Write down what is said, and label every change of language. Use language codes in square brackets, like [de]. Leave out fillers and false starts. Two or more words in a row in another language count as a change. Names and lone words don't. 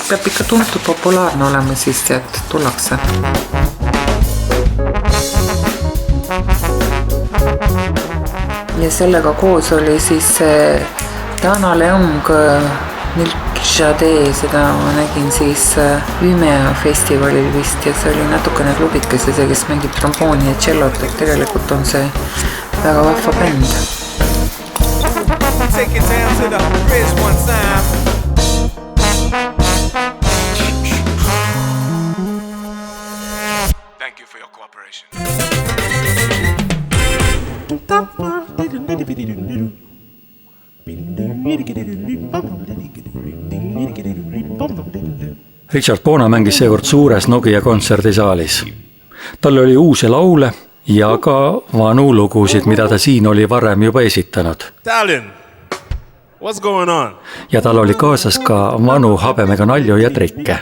[et] Peab ikka tuntud populaarne olema, siis tead, tullakse. Ja sellega koos oli siis Dana Leung Milk Jade, seda ma nägin siis Vimea festivalil vist ja see oli natukene klubikas ja see, kes mängib trombooni ja tšellot, et tegelikult on see väga vahva bänd. [en] Take it down to the bridge one time. Thank you for your cooperation. [et] Richard Bona mängis seekord suures Nokia kontserdisaalis. Tal oli uusi laule ja ka vanu lugusid, mida ta siin oli varem juba esitanud. [en] Tallinn, what's going on? [et] Ja tal oli kaasas ka vanu habemega nalju ja trikke.